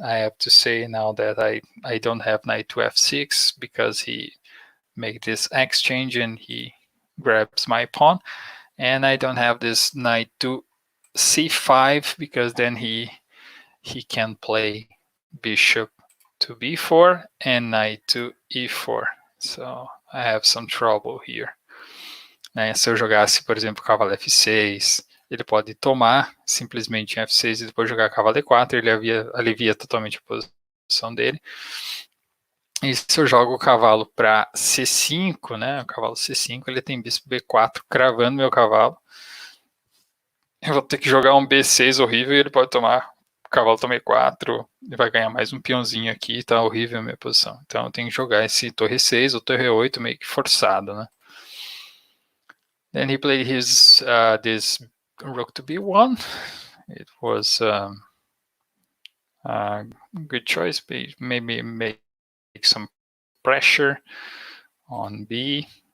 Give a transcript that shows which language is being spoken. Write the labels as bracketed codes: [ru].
[en] I have to say now that I don't have knight to f6 because he made this exchange and he grabs my pawn, and I don't have this knight to c5 because then he can play bishop to b4 and knight to e4. So I have some trouble here. [pt] né? Se eu jogasse, por exemplo, cavalo F6, ele pode tomar simplesmente em F6 e depois jogar cavalo E4, ele alivia totalmente a posição dele. E se eu jogo o cavalo para C5, né? O cavalo C5, ele tem bispo B4 cravando meu cavalo. Eu vou ter que jogar um B6 horrível e ele pode tomar. O cavalo toma E4, ele vai ganhar mais um peãozinho aqui, tá horrível a minha posição. Então eu tenho que jogar esse torre 6 ou torre 8 meio que forçado, né? [en] Then he played his this rook to B1. It was a good choice, maybe make some pressure on B.